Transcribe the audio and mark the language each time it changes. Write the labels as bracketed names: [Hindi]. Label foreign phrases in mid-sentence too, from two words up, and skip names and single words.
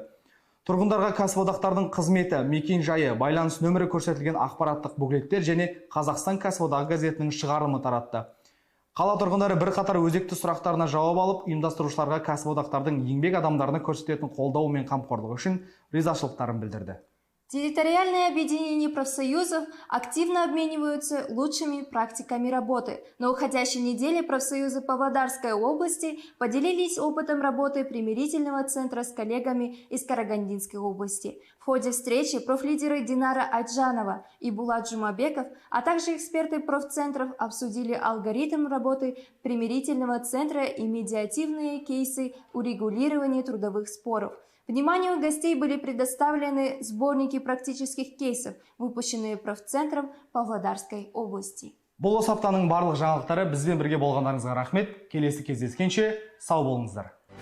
[Kazakh] Тұрғындарға кәсіподақтардың қызметі, мекен жайы, байланыс нөмірі көрсетілген ақпараттық буклеттер және Қазақстан кәсіподағы газетінің шығарылымы таратты. Қала тұрғындары бірқатар өзекті сұрақтарына жауап алып, ұйымдастырушыларға кәсіподақтардың еңбек адамдарына көрсететін қолдауы мен қамқорлығы үшін ризашылықтарын білдірді. [Russian] Территориальные объединения профсоюзов активно обмениваются лучшими практиками работы. На уходящей неделе профсоюзы Павлодарской области поделились опытом работы примирительного центра с коллегами из Карагандинской области. В ходе встречи профлидеры Динара Айджанова и Булат Жумабеков, а также эксперты профцентров обсудили алгоритм работы примирительного центра и медиативные кейсы урегулирования трудовых споров. Вниманию гостей были предоставлены сборники практических кейсов, выпущенные профцентром Павлодарской области. [Kazakh] Бұл осы аптаның барлық жаңалықтары. Бізбен бірге болғандарыңызға рахмет. Келесі кездескенше сау болыңыздар.